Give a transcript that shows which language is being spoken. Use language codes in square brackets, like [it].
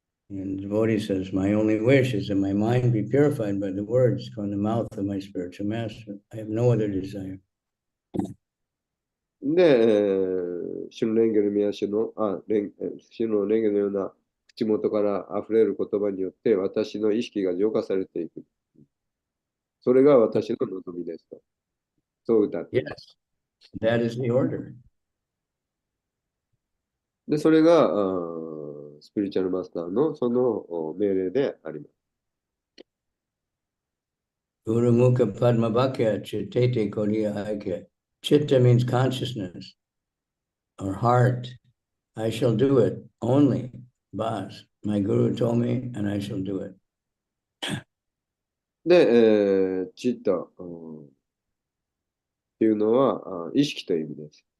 [en] And the devotee says, my only wish is that my mind be purified by the words from the mouth of my spiritual master. I have no other desire. [ja] で、主の蓮華の宮主の、主の蓮華のような口元から溢れる言葉によって私の意識が浄化されていく。それが私の望みですと。そう歌っています。 [en] Yes, that is the order. [ja] で、それがスピリチュアルマスターのその命令であります。 [bn] Guru Mukha Padma Bhakya Chittete Koriya Aikya. [en] Chitta means consciousness or heart. I shall do it only. Bas. My guru told me and I shall do it. [ja] で、チッタっていうのは意識という意味です。